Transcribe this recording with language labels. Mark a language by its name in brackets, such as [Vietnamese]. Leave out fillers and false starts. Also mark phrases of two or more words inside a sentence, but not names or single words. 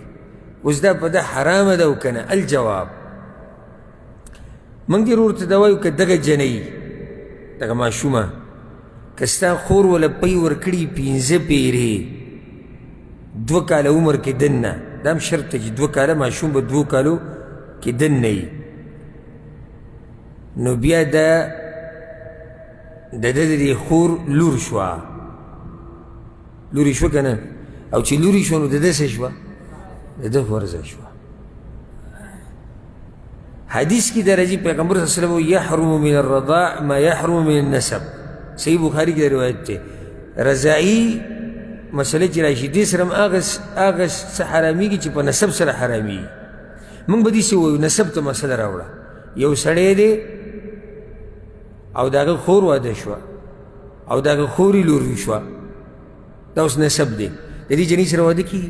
[Pashto] اوس دا په ده حرامه ده او که نه؟ الجواب موږ دې ورور ته دا وایو که دغه جنۍ دغه ماشومه که ستا خور وله پی ورکړي 15 پیرې 2 کاله عمر کې دننه، دا هم شرط دی چې 2 کاله ماشوم به 2 کالو کې دننه وي، نو بیا دا د ده د دې خور لور شوه، لورې شوه که نه؟ او چې لورې شوه نو د ده څه شوه؟ د ده ورزه شوه. حدیث کی درجی پیغمبر [Arabic] صلی اللہ علیہ وسلم یحرم من الرضاع ما یحرم من النسب، [Pashto] صحیح بخاری کی روایت تے. رضاعی مسئلہ چی راشی دې سره هم هغه څه حرامېږي چې په نسب سره حرامېږي. موږ به داسې وایو نسب ته مسله راوړه، یو سړی دی او د هغه خور واده شوه او د هغه خورې لور شوه، دا اوس نسب دی، د دې جنۍ سره واده کېږي؟